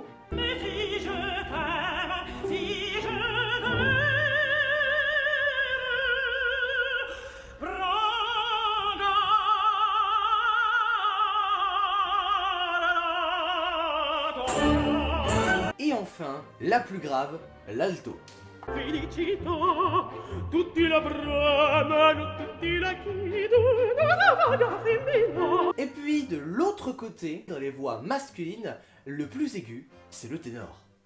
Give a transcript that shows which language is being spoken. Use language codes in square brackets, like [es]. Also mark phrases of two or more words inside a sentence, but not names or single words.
[fr] Mais si je t'aime, si je t'aime, Et enfin, la plus grave, l'alto. [it] felicità, tutti la bramano, tutti la chiedono, femmina. [fr] Et puis, de l'autre côté, dans les voix masculines, le plus aigu, c'est le ténor.